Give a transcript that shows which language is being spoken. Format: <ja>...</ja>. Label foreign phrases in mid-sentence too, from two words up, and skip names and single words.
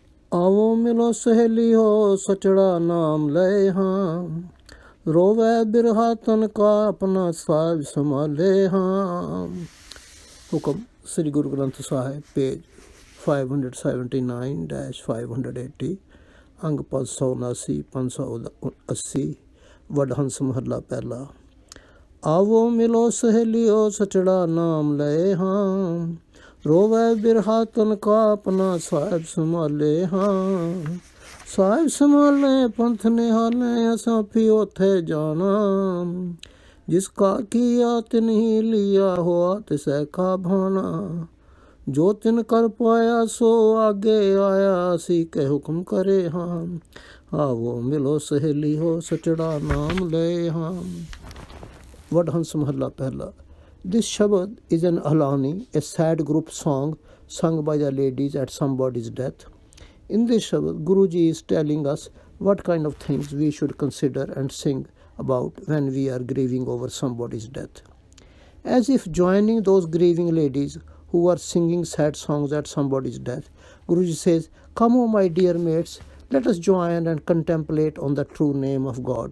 <pa>ଆਵੋ ਮਿਲੋ ਸਹੇਲੀਓ ਸਚੜਾ ਨਾਮ ਲੇ ਹਾਂ, ਰੋਵੇ ਬਿਰਹਾ ਤਨ ਕਾ ਅਪਣਾ ਸਾਹਿਬ ਸੰਭਾਲੇ ਹਾਂ। ਹੁਕਮ ਸ੍ਰੀ ਗੁਰੂ ਗ੍ਰੰਥ ਸਾਹਿਬ ਪੇਜ 579-580 ਅੰਗ 579 580 ਵਡਹੰਸ ਮਹਲਾ ਪਹਿਲਾ। ਆਵੋ ਮਿਲੋ ਸਹੇਲੀਓ ਸਚੜਾ ਨਾਮ ਲੇ ਹਾਂ, ਰੋਵੇ ਬਿਰਹਾ ਤਨ ਕਾ ਅਪਣਾ ਸਾਹਿਬ ਸੰਭਾਲੇ ਹਾਂ। ਸਾਹਿਬ ਸੰਭਾਲੇ ਪੰਥ ਨਿਹਾਲੇ ਅਸਾਂ ਪਿਓ ਥੇ ਜਾਣਾ, ਜਿਸਕਾ ਕੀਆ ਤਿਨ ਹੀ ਲੀਆ ਹੂਆ ਤਿਸੈ ਕਾ ਭਾਣਾ। ਜੋ ਤਿਨ ਕਰ ਪਾਇਆ ਸੋ ਆਗੇ ਆਇਆ ਸੀ ਕੇ ਹੁਕਮ ਕਰੇ ਹਾਂ। ਆਵੋ ਮਿਲੋ ਸਹੇਲੀ ਹੋ ਸਚੜਾ ਨਾਮ ਲੇ ਹਾਂ। ਵਡਹੰਸ ਮਹਲਾ ਪਹਿਲਾ।</pa> <en>This shabad is an alani, a sad group song sung by the ladies at somebody's death. In this shabad, Guruji is telling us what kind of things we should consider and sing about when we are grieving over somebody's death. As if joining those grieving ladies who are singing sad songs at somebody's death, Guruji says, "Come, O my dear mates, let us join and contemplate on the true name of God.</en>